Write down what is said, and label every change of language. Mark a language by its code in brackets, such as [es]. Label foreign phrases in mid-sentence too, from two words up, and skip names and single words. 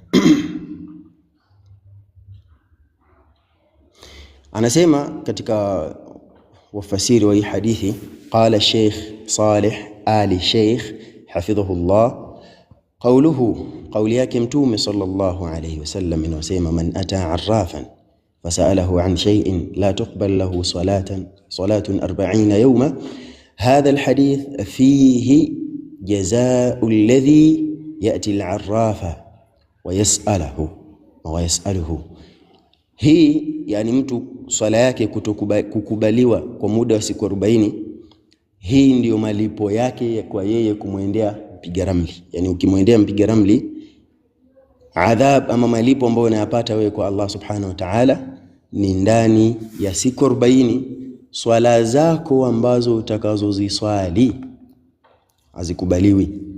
[sw] Anasema katika wafasiri wa hii hadithi, qala Sheikh Saleh Ali Sheikh hafidhahullah, qawli yake Mtume [ar] صلى الله عليه وسلم [sw] inasema, [ar] من أتى عرافا فسأله عن شيء لا تقبل له صلاة 40 يوما هذا الحديث فيه جزاء الذي يأتي العراف ويسأله. [sw] Hii yani mtu swala yake kukubaliwa kwa muda wa siku 40, hii ndiyo malipo yake kwa yeye kumwendea mpiga ramli. Yani ukimwendea mpiga ramli, adhab ama malipo ambayo unayapata wewe kwa Allah [ar] سبحانه وتعالى [sw] ni ndani ya siku 40 swala zako ambazo utakazoziswali hazikubaliwi.